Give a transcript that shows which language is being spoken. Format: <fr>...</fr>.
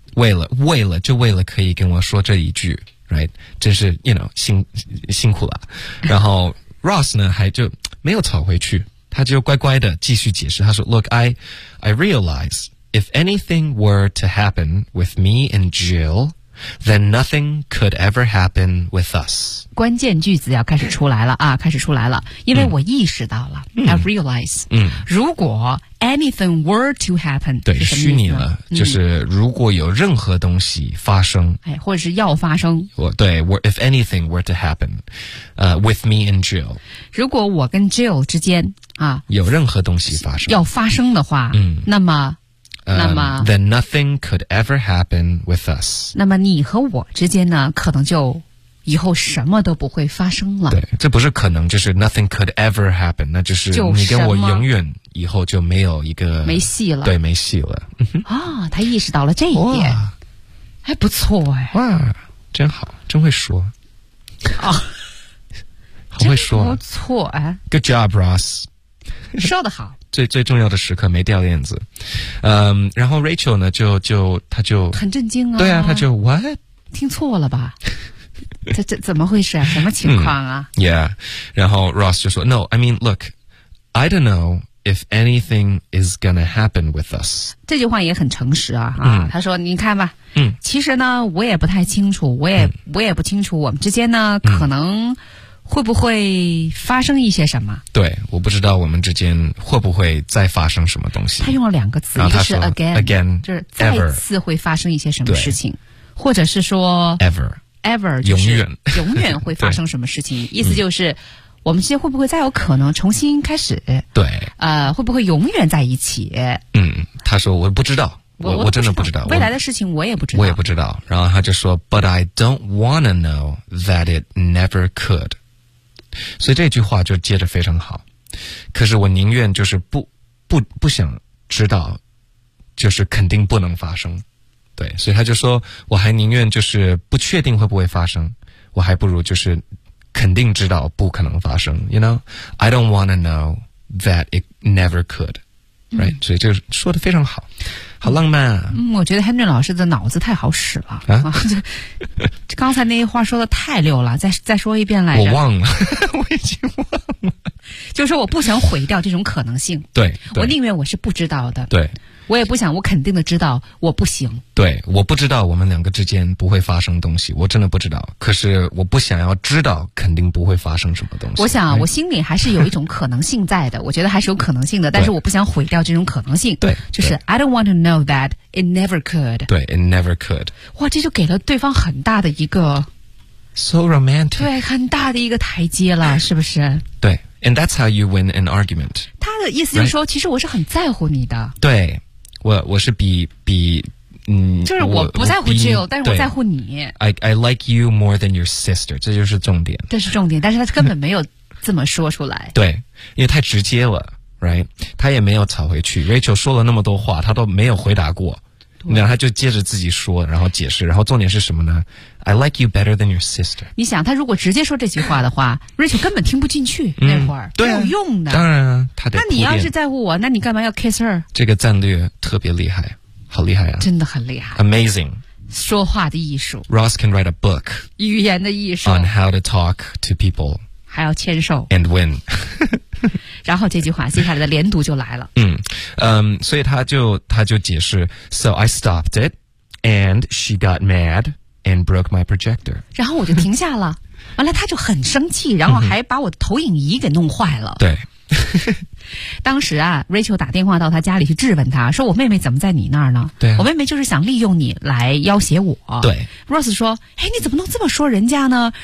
<zh>为了就为了可以跟我说这一句 right， 真是 you know 辛苦了，然后 Ross 呢还就没有吵回去，他就乖乖的继续解释，他说</zh> <en>look I realize if anything were to happen with me and Jill then nothing could ever happen with us，</en> <zh>关键句子要开始出来了啊，开始出来了，因为我意识到了、嗯、</zh> <en>I realize、嗯、如果 anything were to happen，</en> <zh>对，虚拟了、嗯、就是如果有任何东西发生、哎、或者是要发生，</zh> <en>对， if anything were to happen、with me and Jill，</en> <zh>如果我跟 Jill 之间啊有任何东西发生要发生的话、嗯、那么</zh> <en>then nothing could ever happen with us，</en> <zh>那么你和我之间呢可能就以后什么都不会发生了，对，这不是可能，就是</zh> <en>nothing could ever happen，</en> <zh>那就是你跟我永远以后就没有一个没戏了，对，没戏了啊、哦、他意识到了这一点，还不错，哎，哇，真好，真会说啊、哦、好会说，不错，哎，</zh> <en>good job Ross，</en> <zh>说得好，最重要的时刻没掉链子，嗯，然后 Rachel 呢就他就很震惊啊，对啊，他就 what 听错了吧，这怎么回事啊，什么情况啊、</zh> <en>嗯、yeah，</en> <zh>然后 Ross 就说</zh> <en>no I mean look I don't know if anything is gonna happen with us，</en> <zh>这句话也很诚实啊、嗯、他说你看吧，嗯，其实呢我也不太清楚，我也不清楚我们之间呢、嗯、可能会不会发生一些什么，对，我不知道我们之间会不会再发生什么东西，他用了两个词，一个是 again 就是再次会发生一些什么事情，或者是说 ever 永远永远会发生什么事情意思就是、嗯、我们之间会不会再有可能重新开始，对，会不会永远在一起，嗯，他说我不知道，我真的不知道未来的事情，我也不知道，我也不知道。然后他就说</zh> <en>But I don't wanna know that it never could。</en> <zh>所以这句话就接着非常好，可是我宁愿就是不想知道，就是肯定不能发生。对，所以他就说我还宁愿就是不确定会不会发生，我还不如就是肯定知道不可能发生。</zh> <en>You know I don't wanna know that it never could、right?</en> <zh>嗯、所以就说得非常好，好浪漫啊。嗯，我觉得 Henry 老师的脑子太好使了啊！刚才那一话说的太溜了，再说一遍来着。我忘了，我已经忘了。就是说我不想毁掉这种可能性。对，我宁愿我是不知道的。对，我也不想我肯定的知道我不行。对，我不知道我们两个之间不会发生东西，我真的不知道。可是我不想要知道肯定不会发生什么东西。我想、啊哎、我心里还是有一种可能性在的，我觉得还是有可能性的，但是我不想毁掉这种可能性。对，就是</zh> <en>I don't want to know that it never could。对， it never could。</en> <zh>哇，这就给了对方很大的一个</zh> <en>So romantic。</en> <zh>对，很大的一个台阶了，是不是？</zh> <en>对。And that's how you win an argument.</en> <zh>他的意思就是说、right? 其实我是很在乎你的。对。我是比嗯。就是我不在乎 Jill, 但是我在乎你。</zh> <en>I like you more than your sister.</en> <zh>这就是重点。这是重点，但是他根本没有这么说出来。对。因为太直接了 ,right? 他也没有吵回去。 Rachel 说了那么多话他都没有回答过。然后他就接着自己说然后解释，然后重点是什么呢？</zh> <en>I like you better than your sister。</en> <zh>你想他如果直接说这句话的话Rachel 根本听不进去、嗯、那会儿对、啊、没有用的。当然啊，他得铺垫。那你要是在乎我，那你干嘛要 kiss her？这个战略特别厉害，好厉害啊，真的很厉害。</zh> <en>Amazing，</en> <zh>说话的艺术。</zh> <en>Ross can write a book，</en> <zh>语言的艺术。</zh> <en>On how to talk to people，</en> <zh>还要牵手</zh> <en>and win。</en> <zh>然后这句话接下来的连读就来了。嗯所以他就解释</zh> <en>So I stopped it and she got mad and broke my projector。</en> <zh>然后我就停下了完了他就很生气，然后还把我投影仪给弄坏了。对当时啊 Rachel 打电话到他家里去质问他说我妹妹怎么在你那儿呢？对、啊、我妹妹就是想利用你来要挟我。对， Ross 说哎，你怎么能这么说人家呢？</zh>